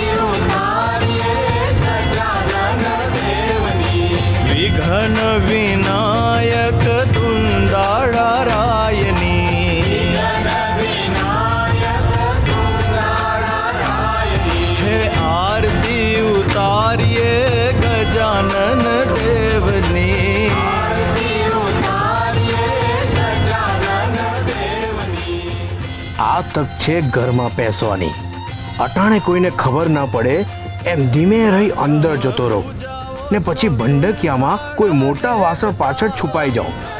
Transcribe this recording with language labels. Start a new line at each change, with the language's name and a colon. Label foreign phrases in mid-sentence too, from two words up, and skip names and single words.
Gujarati: ઉતારીએ ગજાનન દેવની, વિઘ્ન વિનાયક દુંદાળા રાયની, વિઘ્ન વિનાયક દુંદાળા રાયની, હે આરતી ઉતારીએ ગજાનન દેવની, આ તક છે ઘરમાં પેસવાની. અટાણે કોઈને ખબર ના પડે એમ ધીમે રહી અંદર જતો રહો ને પછી ભંડકિયામાં કોઈ મોટા વાસણ પાછળ છુપાઈ જાઓ.